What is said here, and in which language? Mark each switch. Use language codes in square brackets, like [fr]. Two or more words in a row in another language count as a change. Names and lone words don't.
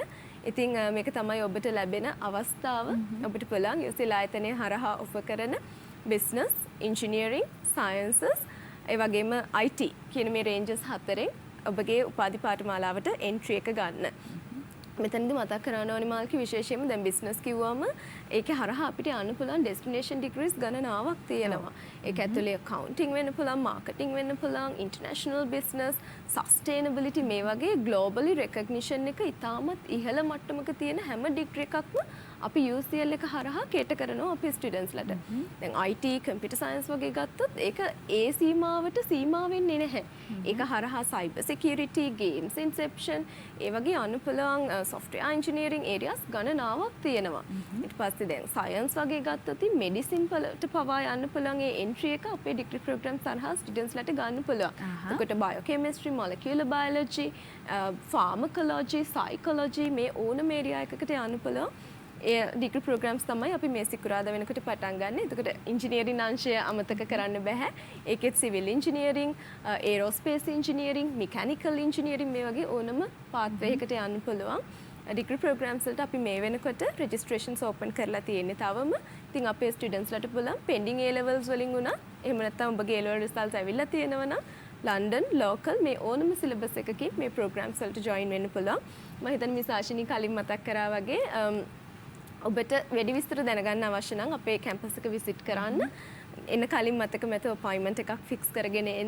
[si] ඉතින් මේක තමයි ඔබට ලැබෙන අවස්ථාව. ඔබට පුළුවන් UCL ආයතනයේ හරහා ඔෆර් කරන [en] business, engineering, sciences, [si] ඒ වගේම IT කියන මේ ranges හතරෙන් ඔබගේ උපාධි පාඨමාලාවට entry එක ගන්න. මෙතනදී මතක් කරන්න ඕනේ මාල්කි විශේෂයෙන්ම දැන් බිස්නස් කිව්වම ඒකේ හරහා අපිට යන්න පුළුවන් [en] destination degrees [si] ගණනාවක් තියෙනවා. ඒක ඇතුලේ accounting වෙන්න පුළුවන්, marketing වෙන්න පුළුවන්, [en] international business, sustainability [si] මේ වගේ [en] globally recognition [si] එක ඉතාමත් ඉහළ මට්ටමක තියෙන හැම ඩිග්‍රී එකක්ම අපි UCL එක හරහා කේටර් කරනවා අපේ ස්ටුඩන්ට්ස්ලට. දැන් [en] IT, computer science [si] වගේ ගත්තොත් ඒක ඒ සීමාවට සීමා වෙන්නේ නැහැ. ඒක හරහා [en] cyber security, games inception, [si] ඒ වගේ යන්න පුළුවන් [en] software engineering areas [si] ගණනාවක් තියෙනවා. ඊට පස්සේ දැන් science වගේ ගත්තොත් medicine වලට පවා යන්න පුළුවන් ඒ entry එක අපේ [en] degree program [si] සරහා ස්ටුඩන්ට්ස්ලට ගන්න පුළුවන්. එතකොට [en] biochemistry, molecular biology, pharmacology, psychology [si] මේ ඕනම area එකකට යන්න පුළුවන්. ඒ [en] degree programs [si] තමයි අපි මේ සිකුරාදා වෙනකොට පටන් ගන්න. එතකොට ඉංජිනේරින් අංශය අමතක කරන්න බෑ. ඒකෙත් [en] civil engineering, aerospace engineering, mechanical engineering [si] මේ වගේ ඕනම පාත්වේ එකකට යන්න පුළුවන්. [en] degree programs [si] වලට අපි මේ වෙනකොට [en] registrations open [si] කරලා තියෙන්නේ තවම. ඉතින් අපේ ස්ටුඩන්ට්ස්ලට පුළුවන් [en] pending A levels [si] වලින් උනා එහෙම නැත්නම් ඔබගේ [en] A level results [si] ඇවිල්ලා තියෙනවා නම් [en] London local [si] මේ ඕනම සිලබස් එකකින් මේ ප්‍රෝග්‍රෑම්ස් වලට ජොයින් වෙන්න පුළුවන්. මම හිතන්නේ මේ සාෂිනී කලින් මතක් කරා වගේ ඔබට වැඩි විස්තර දැනගන්න අවශ්‍ය නම් අපේ කැම්පස් එක විසිට් කරන්න. එන්න කලින් මතක මත අපොයින්ට්මන්ට් එකක් ෆික්ස් කරගෙන එන්න.